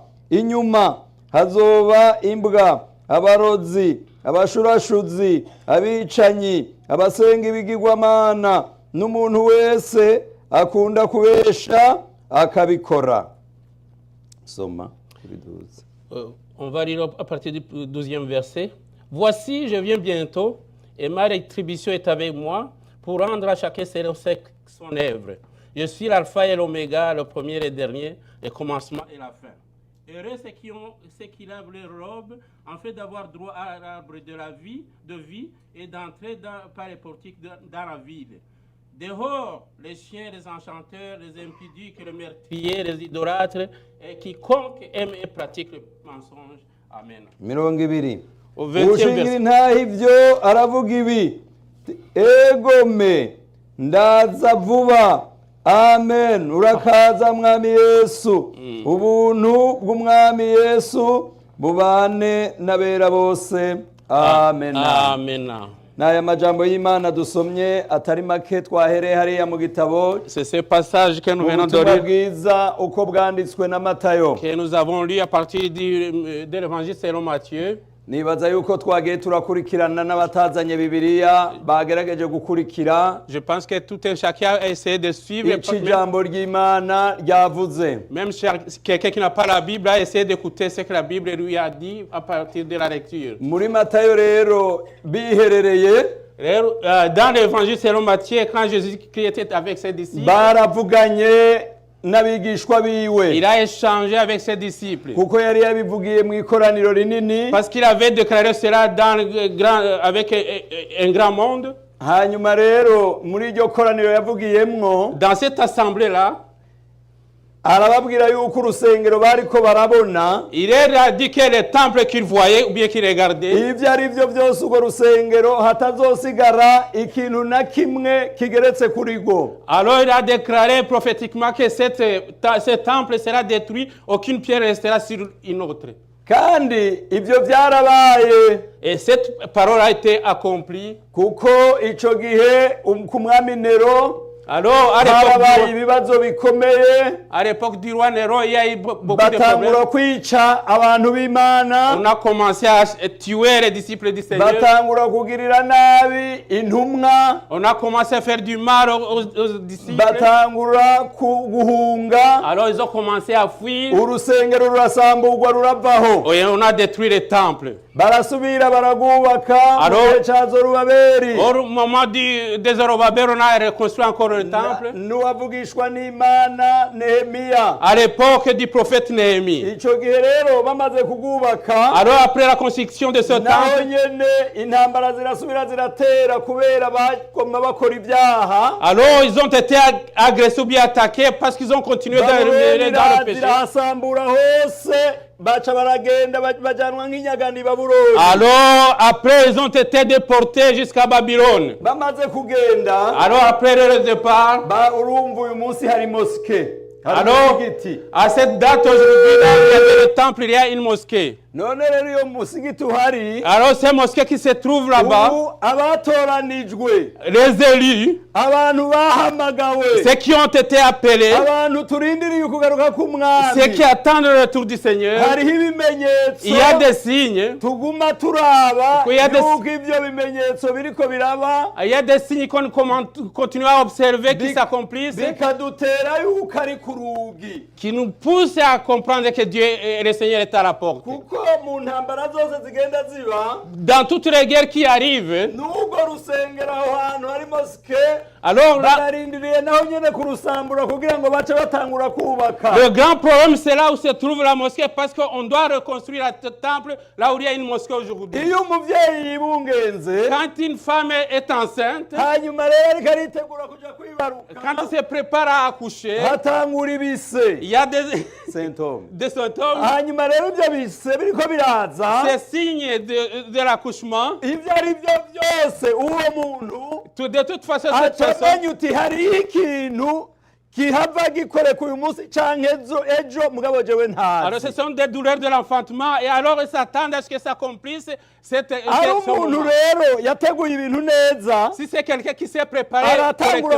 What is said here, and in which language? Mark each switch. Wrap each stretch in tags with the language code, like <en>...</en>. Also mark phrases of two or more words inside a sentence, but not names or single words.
<rn>Inyuma hazoba imbwa, abarozi, abashurashuzi, abicanyi, abasenga ibigirwamana, n'umuntu wese akunda kubesha akabikora. Soma.</rn> <fr>On va lire à partir du 12e verset. Voici, je viens bientôt, et ma rétribution est avec moi, pour rendre à chacun selon son œuvre. Je suis l'alpha et l'oméga, le premier et le dernier, le commencement et la fin. Heureux ceux qui lavent leurs robes, en fait d'avoir droit à l'arbre de vie et d'entrer par les portiques dans la ville. Dehors, les chiens, les enchanteurs, les impudiques, les meurtriers, les idolâtres, et quiconque aime et pratique le mensonge. Amen. 20. Au 20e verset.</fr> <rn>Ntaho ivyo aravuga ibi. Egome ndaza vuba. Amen. Urakaza mwami Yesu. Ubuntu bw'umwami Yesu bubane n'abera bose. Amen. Amen. n'aya majambo y'Imana dusomye atari make twahereye hariya mu gitabo</rn> <fr>C'est ce passage que nous venons de</fr> <rn>ubutumwa</rn> <fr>lire,</fr> <rn>bwiza uko bwanditswe na Matayo.</rn> <fr>que nous avons lu à partir de l'évangile selon Matthieu.</fr> <rn>Nibaza yuko twagiye turakurikirana n'abatazanye Bibiliya bagerageje gukurikira</rn> <fr>Je pense que tout un chacun a essayé de suivre.</fr> <rn>ico ijambo ry'Imana ryavuze.</rn> <fr>Même quelqu'un qui n'a pas la Bible a essayé d'écouter ce que la Bible lui a dit à partir de la lecture.</fr> <rn>Muri Matayo rero biherereye</rn> <fr>Dans l'évangile selon Matthieu, quand Jésus-Christ était avec ses disciples,</fr> <rn>baravuganye n'abigishwa biwe</rn> <fr>il a échangé avec ses disciples.</fr> <rn>kuko yari yabivugiye mu ikoraniro rinini.</rn> <fr>Parce qu'il avait déclaré cela avec un grand monde.</fr> <rn>Hanyuma rero muri iryo koraniro yavugiyemwo</rn> <fr>Dans cette assemblée-là,</fr> <rn>arababwira yuko urusengero bariko barabona</rn> <fr>il a dit que le temple qu'il voyait ou bien qu'il regardait,</fr> <rn>ivyo ari vyo vyose urwo rusengero hatazosigara ikintu na kimwe kigeretse kuri rwo.</rn> <fr>alors il a déclaré prophétiquement que ce temple sera détruit, aucune pierre restera sur une autre.</fr> <rn>Kandi ivyo vyarabaye</rn> <fr>Et cette parole a été accomplie.</fr> <rn>kuko ico gihe ku mwami Nero</rn> <fr>Alors,</fr> <rn>harabaye ibibazo bikomeye,</rn> <fr>à l'époque du roi Néron, il y a eu beaucoup de</fr> <rn>batangura</rn> <fr>problèmes.</fr> <rn>kwica abantu b'Imana,</rn> <fr>On a commencé à tuer les disciples du Seigneur.</fr> <rn>batangura kugirira nabi intumwa,</rn> <fr>On a commencé à faire du mal aux disciples.</fr> <rn>batangura guhunga,</rn> <fr>Alors, ils ont commencé à fuir.</fr> <rn>urusengero rurasamburwa ruravaho,</rn> <fr>Et on a détruit le temple.</fr> <rn>barasubira baragubaka mu gihe ca Zorobabeli.</rn> <fr>Au moment des Zorobabel, on a reconstruit encore le temple.</fr> <rn>N'uwavugishwa n'Imana Nehemiya.</rn> <fr>À l'époque du prophète Néhémie.</fr> <rn>Ico gihe rero bamaze kugubaka,</rn> <fr>Alors, après la construction de ce</fr> <rn>naho</rn> <fr>temple,</fr> <rn>nyene intambara zirasubira ziratera kubera bagomba bakora ibyaha.</rn> <fr>alors ils ont été agressés ou bien attaqués parce qu'ils ont continué Babuloni dans le péché.</fr> <rn>zirahasambura hose, baca baragenda bajanwa nk'inyagani Babuloni.</rn> <fr>Alors, après, ils ont été déportés jusqu'à Babylone.</fr> <rn>Bamaze kugenda,</rn> <fr>Alors, après le départ,</fr> <rn>urumva uyu munsi hari mosque, hari</rn> <fr>alors,</fr> <rn>umusigiti.</rn> <fr>à cette date aujourd'hui, là, il y avait le temple, il y a une mosquée.</fr> <rn>None rero iyo musigiti uhari,</rn> <fr>Alors, ces mosquées qui se trouvent là-bas,</fr> <rn>ubu abatoranijwe,</rn> <fr>les élus,</fr> <rn>abantu bahamagawe,</rn> <fr>ceux qui ont été appelés,</fr> <rn>abantu turindiriye ukugaruka k'umwami,</rn> <fr>ceux qui attendent le retour du Seigneur,</fr> <rn>hariho ibimenyetso</rn> <fr>il y a des signes.</fr> <rn>tuguma turaba</rn> <fr>Il y a des-</fr> <rn>yuko ivyo bimenyetso biriko biraba,</rn> <fr>Il y a des signes qu'on continue à observer qui</fr> <rn>Bi-</rn> <fr>s'accomplissent,</fr> <rn>bikadutera yuko ari ku rugi,</rn> <fr>qui nous poussent à comprendre que Dieu et le Seigneur est à la porte.</fr> <rn>kuko mu ntambara zose zigenda ziba,</rn> <fr>Dans toutes les guerres qui arrivent,</fr> <rn>n'ubwo rusengero aho hantu hari mosque,</rn> <fr>alors là,</fr> <rn>bararindiriye naho nyene kurusambura kugira ngo bace batangura kubaka.</rn> <fr>le grand problème, c'est là où se trouve la mosquée, parce qu'on doit reconstruire le temple là où il y a une mosquée aujourd'hui.</fr> <rn>Iyo umuvyeyi yibungenze,</rn> <fr>Quand une femme est enceinte,</fr> <rn>hanyuma rero ariko aritegura kuja kwibaruka,</rn> <fr>quand elle se prépare à accoucher,</fr> <rn>hatangura ibise</rn> <fr>il y a des, symptômes. des symptômes,</fr> <rn>Hanyuma rero ivyo bise biriko biraza,</rn> <fr>ces signes de l'accouchement.</fr> <rn>ivyo ari vyo byose uwo muntu</rn> <fr>De toute façon, cette personne,</fr> <rn>acamenya uti hariho ikintu kihava gikoreka uyu munsi canke ejo mugabo jewe</rn> <fr>alors ce</fr> <rn>ntazi.</rn> <fr>sont des douleurs de l'enfantement, et alors ils s'attendent à ce que ça accomplisse cette</fr> <rn>Ari</rn> <fr>ce</fr> <rn>umuntu</rn> <fr>moment.</fr> <rn>rero yateguye ibintu neza,</rn> <fr>Si c'est quelqu'un qui s'est préparé</fr> <rn>aratangura</rn>